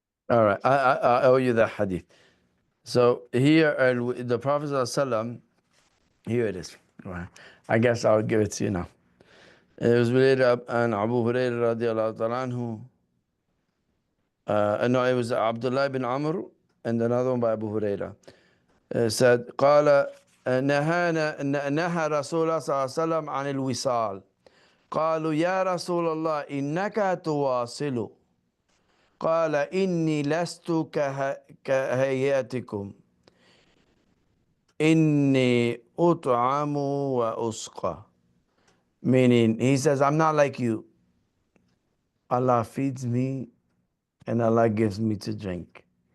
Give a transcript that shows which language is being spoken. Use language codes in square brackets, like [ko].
[en] All right, I owe you that hadith. So here, the Prophet ﷺ, here it is. Right. I guess I'll give it to you now. It was related and Abu Hurairah radiallahu ta'ala anhu. No, it was Abdullah bin Amr and another one by Abu Hurairah. [ar] Said, قال نهى رسول الله صلى الله عليه وسلم عن الوصال. قالوا يا رسول الله إنك تواصل. قال إني لست كهيئتكم إني أطعم وأسقى. [en] Meaning, he says, I'm not like you. Allah feeds me and Allah gives me to drink.